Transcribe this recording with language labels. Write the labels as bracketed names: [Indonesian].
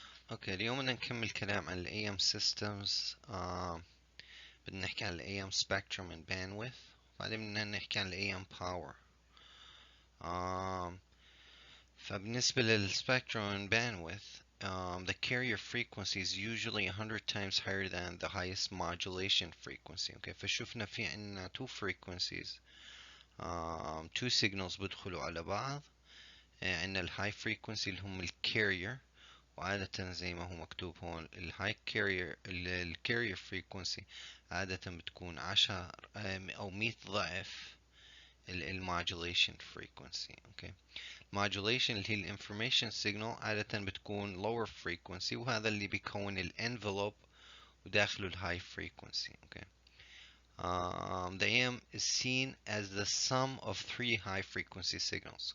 [Arabic] اوكي، اليوم بدنا نكمل كلام عن ال AM systems. بدنا نحكي عن ال [English] AM spectrum and bandwidth، [Arabic] وبعدين بدنا نحكي عن ال AM power. فبالنسبة لل [English] spectrum and bandwidth, the carrier frequency is usually 100 times higher than the highest modulation frequency. [Arabic] Okay, فشوفنا في عنا [English] two frequencies, two signals [Arabic] بدخلوا على بعض. عنا ال high frequency اللي هم ال carrier، وعادة زي ما هو مكتوب هون الهاي كارير، الكارير فريكونسي عادة بتكون 10 أو 100 ضعف الموديوليشن فريكونسي. اوكي، الموديوليشن اللي هي الانفورميشن سيجنال عادة بتكون lower frequency، وهذا اللي بيكون الانفلوب وداخله الهاي frequency. اوكي. [English] The AM is seen as the sum of three high frequency signals.